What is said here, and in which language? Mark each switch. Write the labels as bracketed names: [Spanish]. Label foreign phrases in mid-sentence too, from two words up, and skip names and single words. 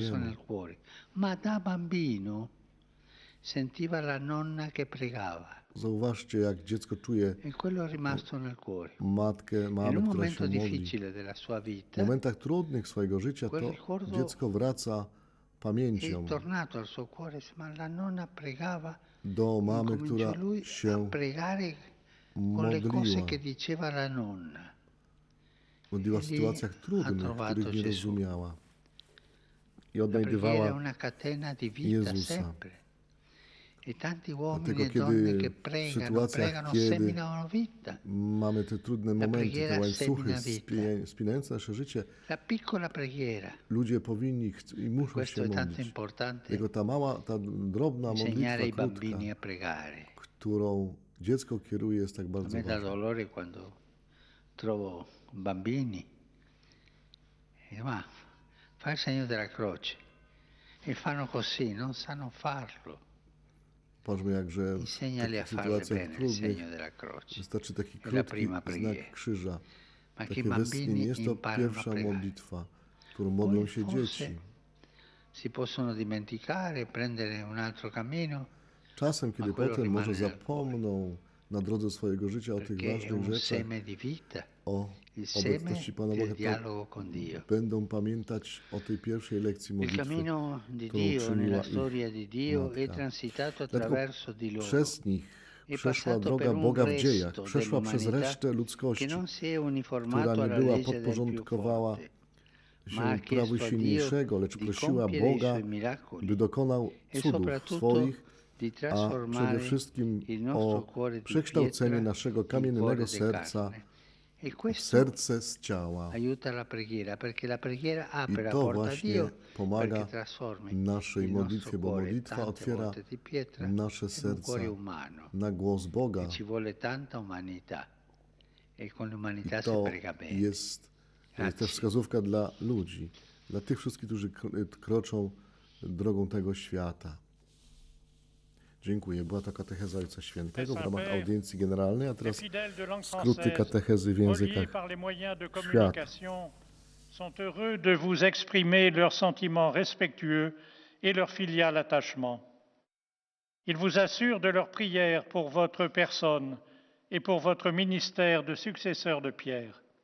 [Polish] swojemu. [Italian] nel cuore. Ma da bambino sentiva la nonna che pregava [Polish] Zauważcie, jak dziecko czuje [Italian] e quello è rimasto nel cuore. [Polish] matkę, [Italian] In [Polish] mamę, [Italian] un [Polish] która [Italian] momento [Polish] się modli. [Italian] difficile della sua [Polish] W [Italian] vita [Polish] momentach trudnych swojego życia [Italian] quel [Polish] to [Italian] ricordo [Polish] dziecko wraca pamięcią [Italian] è tornato al suo cuore, ma la nonna pregava, [Polish] do mamy, [Italian] incominciò [Polish] która [Italian] lui a [Polish] się [Italian] pregare con le cose [Polish] modliła. [Italian] che diceva la nonna. [Polish] Modliła w [Italian] E lì [Polish] sytuacjach [Italian] ha [Polish] trudnych, [Italian] trovato [Polish] których nie [Italian] Gesù. [Polish] rozumiała. I [Italian] La preghiera è [Polish] odnajdywała [Italian] una catena di vita [Polish] Jezusa. [Italian] sempre. E tanti uomini [Polish] Dlatego [Italian] e donne [Polish] kiedy [Italian] che [Polish] w [Italian] pregano, [Polish] sytuacjach, [Italian] pregano, [Polish] kiedy [Italian] seminano vita. [Polish] mamy te trudne momenty, [Italian] preghiera [Polish] te łańcuchy [Italian] semina vita. [Polish] spinające nasze życie, [Italian] La piccola preghiera, [Polish] ludzie powinni i muszą [Italian] questo [Polish] się [Italian] è tanto [Polish] modlić. [Italian] importante, [Polish] Tylko ta mała, ta drobna [Italian] insegnare ai [Polish] modlitwa krótka, [Italian] bambini a pregare. [Polish] którą dziecko kieruje, jest tak [Italian] A [Polish] bardzo [Italian] me dà [Polish] ważna. [Italian] dolore quando trovo bambini e dico, ma fa il segno della croce e fanno così, non sanno farlo. [Polish] Patrzmy, jakże w [Italian] Insegnali a [Polish] takich [Italian] farle [Polish] sytuacjach [Italian] bene il [Polish] trudnych [Italian] segno della croce. [Polish] wystarczy taki [Italian] È la [Polish] krótki [Italian] prima [Polish] znak [Italian] preghiera. [Polish] krzyża. [Italian] Ma che i [Polish] Takie westchnienie. [Italian] bambini [Polish] Jest to [Italian] imparano a [Polish] pierwsza [Italian] pregare. [Polish] modlitwa, którą modlą [Italian] Poi [Polish] się [Italian] forse [Polish] dzieci. [Italian] si possono dimenticare, prendere un altro cammino, [Polish] Czasem, kiedy [Italian] quello [Polish] potem może [Italian] rimane nel [Polish] zapomną na drodze swojego życia o tych [Italian] perché è [Polish] ważnych [Italian] un [Polish] rzeczach, [Italian] seme di vita, [Polish] o [Italian] il seme [Polish] obecności Pana [Italian] del [Polish] Boga, to [Italian] dialogo con Dio. [Polish] będą pamiętać o tej pierwszej lekcji [Italian] Il [Polish] modlitwy, [Italian] cammino di [Polish] którą [Italian] Dio [Polish] czyniła [Italian] nella [Polish] ich [Italian] storia di Dio è [Polish] matka. [Italian] transitato [Polish] Dlatego [Italian] attraverso di loro. [Polish] przez nich [Italian] È [Polish] przeszła [Italian] passato [Polish] droga [Italian] per un [Polish] Boga w dziejach, [Italian] resto [Polish] przeszła przez [Italian] dell'umanità [Polish] resztę [Italian] che [Polish] ludzkości, [Italian] non si è [Polish] która [Italian] uniformato [Polish] nie [Italian] alla [Polish] była [Italian] legge del più [Polish] podporządkowała [Italian] forte, [Polish] się [Italian] ma ha [Polish] prawu [Italian] chiesto a Dio [Polish] silniejszego, lecz [Italian] di [Polish] prosiła [Italian] compiere i [Polish] Boga, [Italian] suoi miracoli [Polish] by dokonał [Italian] e [Polish] cudów [Italian] soprattutto [Polish] swoich, [Italian] di [Polish] a przede [Italian] trasformare [Polish] wszystkim [Italian] il nostro [Polish] o [Italian] cuore di [Polish] przekształcenie [Italian] pietra [Polish] naszego [Italian] in cuore [Polish] kamiennego [Italian] di [Polish] serca [Italian] carne. E [Polish] w [Italian] questo [Polish] serce z ciała. [Italian] aiuta la preghiera, perché la preghiera [Polish] I [Italian] apre la [Polish] to [Italian] porta a [Polish] właśnie [Italian] Dio [Polish] pomaga [Italian] perché trasformi [Polish] naszej [Italian] il [Polish] modlitwie, [Italian] nostro [Polish] bo [Italian] cuore [Polish] modlitwa [Italian] tante [Polish] otwiera [Italian] volte di pietra [Polish] nasze [Italian] in un cuore [Polish] serca [Italian] umano. [Polish] na głos Boga. [Italian] E ci vuole tanta umanità e con l'umanità [Polish] I [Italian] si [Polish] to [Italian] prega bene. [Polish] jest [Italian] Grazie. [Polish] też wskazówka dla ludzi, dla tych wszystkich, którzy kroczą drogą tego świata. Dziękuję. Była to katecheza Ojca Świętego w ramach audiencji generalnej, a teraz skróty katechezy w językach [French] par les moyens de [Polish] świata. [French] communication, sont heureux de vous exprimer leurs sentiments respectueux et leur filial attachement. Ils vous assurent de leur prière pour votre personne et pour votre ministère de successeur de Pierre.